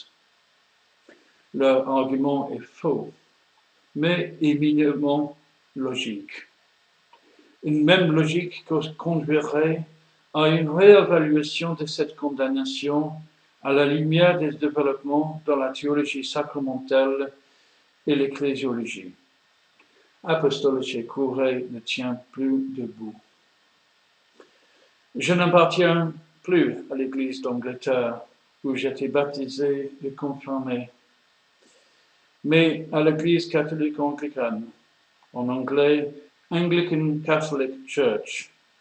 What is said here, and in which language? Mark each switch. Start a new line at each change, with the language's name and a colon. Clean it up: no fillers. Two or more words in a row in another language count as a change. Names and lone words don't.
French: Leur argument est faux, mais éminemment logique. Une même logique conduirait à une réévaluation de cette condamnation à la lumière des développements dans la théologie sacramentelle et l'ecclésiologie. Apostolece Curae ne tient plus debout. Je n'appartiens plus à l'Église d'Angleterre, où j'étais baptisé et confirmé, mais à l'Église catholique anglicane, en anglais Anglican Catholic Church.